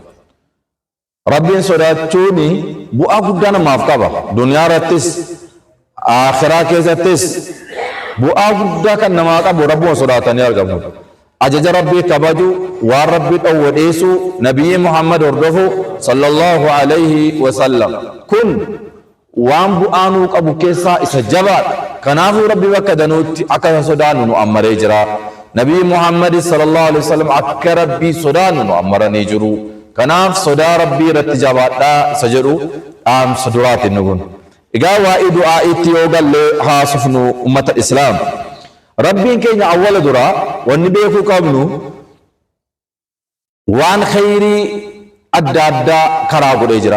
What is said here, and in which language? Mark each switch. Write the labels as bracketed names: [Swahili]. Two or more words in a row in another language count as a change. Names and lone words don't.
[Oromo] Rabbiin sodaachuun bu'aa guddaa namaaf qaba. Duniyaa irrattis akhiraa keessattis bu'aa guddaa kan namaa qabu Rabbuma sodaatanii argamu. Ajaja Rabbii kabaju waan Rabbii dhowwadheessu Nabiyyi Muhammad hordofu [Arabic] صلى الله عليه وسلم [Oromo] kun waan bu'aanuu qabu keessaa isa jabaadha. Kanaafuu Rabbii bakka danuutti akka sodaannu nu ammaree jira. Nabiyyi Muhammad [Arabic] صلى الله عليه وسلم [Oromo] akka Rabbii sodaannu nu ammaranii jiru. Kanaaf sodaa Rabbii irratti jabaadhaa isa jedhu dhaamsa duraatiin nu kun. Egaa waa'ee du'aa'itti yoo galle haasofnu ummata Islaam. Rabbiin keenya awwala dura wanni beekuu qabnu waan khayrii adda addaa karaa godhee jira.